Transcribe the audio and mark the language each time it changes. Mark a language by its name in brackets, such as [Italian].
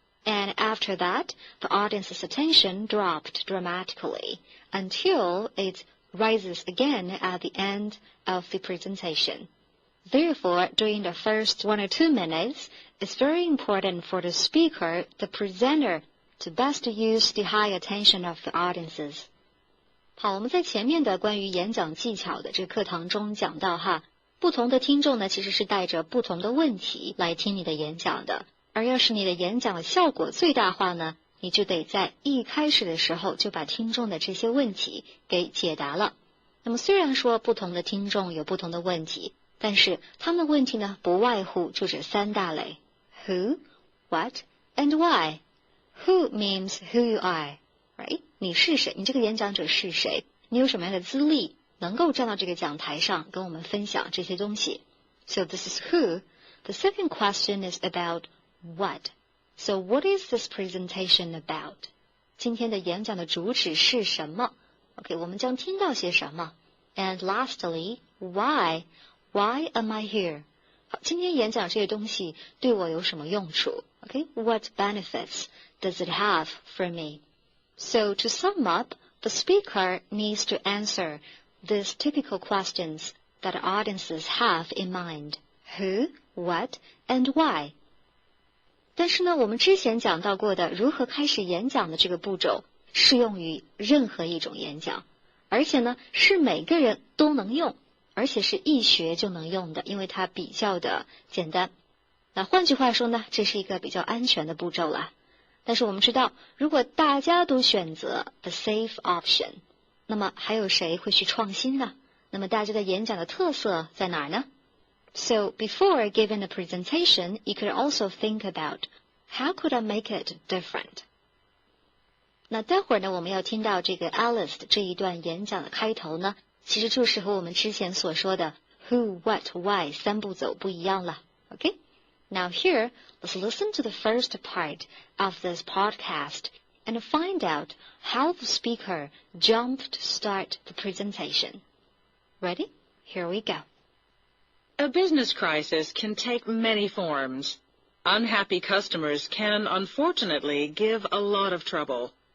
[English] And after that, the audience's attention dropped dramatically until it rises again at the end of the presentation. Therefore, during the first 1 or 2 minutes, it's very important for the speaker, the presenter, to best use the high attention of the audiences. [Chinese] 好，我们在前面的关于演讲技巧的这个课堂中讲到哈，不同的听众呢其实是带着不同的问题来听你的演讲的，而要是你的演讲的效果最大化呢，你就得在一开始的时候就把听众的这些问题给解答了。那么虽然说不同的听众有不同的问题，但是他们的问题呢不外乎就这3大类 ： [English] Who, What, and Why. Who means who you are, right? [Chinese] 你是谁？你这个演讲者是谁？你有什么样的资历，能够站到这个讲台上跟我们分享这些东西？ [English] So this is who. The second question is about what. So what is this presentation about? [Chinese] 今天的演讲的主旨是什么？OK, 我们将听到些什么？ [English] And lastly, why? Why am I here? [Chinese] 好，今天演讲这些东西对我有什么用处？ [English] OK, what benefits does it have for me? So to sum up, the speaker needs to answer these typical questions that audiences have in mind. Who, what, and why. [Chinese] 但是呢，我们之前讲到过的如何开始演讲的这个步骤，适用于任何一种演讲，而且呢，是每个人都能用，而且是一学就能用的，因为它比较的简单。那换句话说呢，这是一个比较安全的步骤啦。但是我们知道，如果大家都选择 [English] the safe option， [Chinese] 那么还有谁会去创新呢？那么大家的演讲的特色在哪儿呢？ [English] So before giving a presentation, you could also think about how could I make it different? [Chinese] 那待会儿呢，我们要听到这个 Alice 的这一段演讲的开头呢，其实就是和我们之前所说的 [English] Who, What, Why [Chinese] 3步走不一样了。 [English] Okay? Now here, let's listen to the first part of this podcast and find out how the speaker jumped to start the presentation. Ready? Here we go. A business crisis can take many forms. Unhappy customers can, unfortunately, give a lot of trouble.